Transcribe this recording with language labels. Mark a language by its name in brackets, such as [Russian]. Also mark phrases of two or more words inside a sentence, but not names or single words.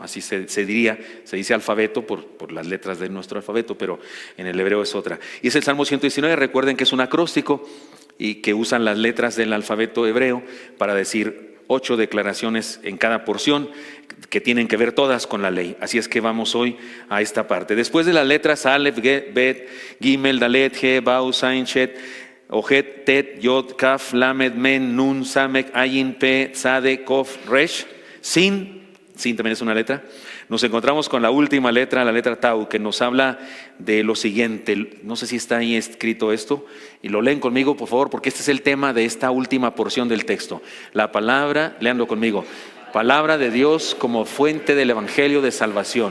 [Spanish] Así se diría, se dice alfabeto por las letras de nuestro alfabeto, pero en el hebreo es otra. Y es el Salmo 119, recuerden que es un acróstico y que usan las letras del alfabeto hebreo para decir 8 declaraciones en cada porción que tienen que ver todas con la ley. Así es que vamos hoy a esta parte. Después de las letras Aleph, Bet, Gimel, Dalet, He, Bau, Zain, Shet, Ojet, Tet, Yod, Kaf, Lamed, Men, Nun, Samek, Ayin, Pe, Tzade, Kof, Resh, Sin también es una letra. Nos encontramos con la última letra, la letra Tau, que nos habla de lo siguiente. No sé si está ahí escrito esto, y lo leen conmigo, por favor, porque este es el tema de esta última porción del texto. La palabra, léanlo conmigo, palabra de Dios como fuente del evangelio de salvación.